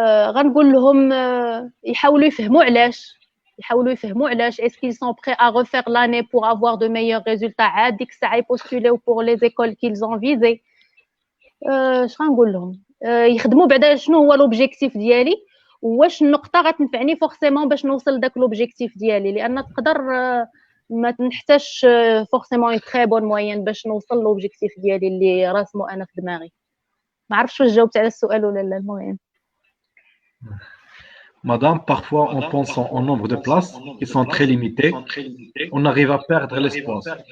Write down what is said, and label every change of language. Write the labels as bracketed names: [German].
[Arabic] غنقول لهم يحاولوا يفهموا علاش [French] est-ce qu'ils sont prêts à refaire l'année pour avoir de meilleurs résultats [Arabic] عاد ديك الساعه يبوستوليو [French] pour les écoles qu'ils ont visées. [Arabic] اش غنقول لهم يخدموا بعدا شنو هو لوبجيكتيف ديالي واش النقطه غتنفعني فورسيمون باش نوصل داك لوبجيكتيف ديالي لان تقدر ما نحتاجش فورسيمون اون تري بون موين باش نوصل لوبجيكتيف ديالي اللي راسمو انا في دماغي. ما عرفتش واش جاوبت على السؤال ولا لا. المهم [French] Madame, parfois en pensant au nombre de places qui sont très limitées, on arrive à perdre l'espoir.